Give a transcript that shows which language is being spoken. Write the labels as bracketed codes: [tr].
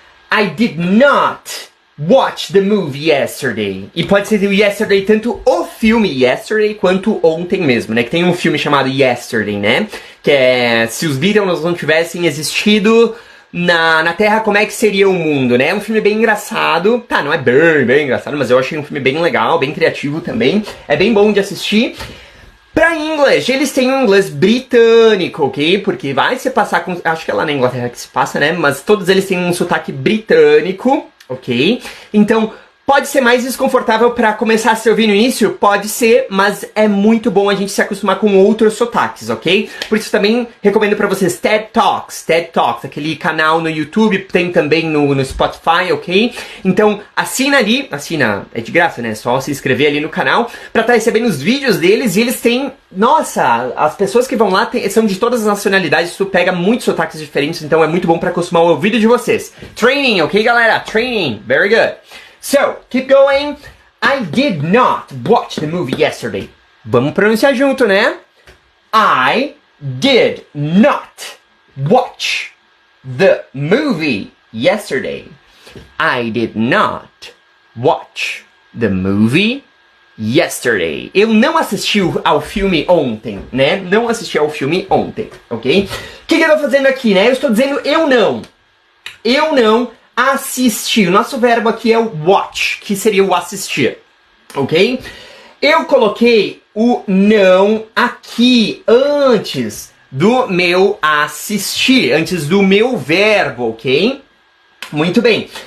[en] I did not watch the movie yesterday. [pt] E pode ser o yesterday tanto o filme yesterday quanto ontem mesmo, né? Que tem um filme chamado Yesterday, né? Que é se os Beatles não tivessem existido na Terra, como é que seria o mundo, né? É um filme bem engraçado. Tá, não é bem engraçado, mas eu achei um filme bem legal, bem criativo também. É bem bom de assistir. Pra inglês, eles têm um inglês britânico, ok? Porque vai se passar com... Acho que é lá na Inglaterra que se passa, né? Mas todos eles têm um sotaque britânico, ok? Então, Pode ser mais desconfortável para começar a se ouvir no início? Pode ser, mas é muito bom a gente se acostumar com outros sotaques, ok? Por isso também recomendo para vocês TED Talks, aquele canal no YouTube, tem também no Spotify, ok? Então assina ali, é de graça, né? É só se inscrever ali no canal para estar recebendo os vídeos deles e eles têm, nossa, as pessoas que vão lá são de todas as nacionalidades, isso pega muitos sotaques diferentes, então é muito bom para acostumar o ouvido de vocês. [en] Training, ok galera? Training, very good. So, keep going. I did not watch the movie yesterday. [pt] Vamos pronunciar junto, né? [en] I did not watch the movie yesterday. I did not watch the movie yesterday. [pt] Eu não assisti ao filme ontem, né? Não assisti ao filme ontem, ok? O que eu tô fazendo aqui, né? Eu estou dizendo eu não assisti. O nosso verbo aqui é o watch, que seria o assistir, ok? Eu coloquei o não aqui antes do meu assistir, antes do meu verbo, ok? Muito bem.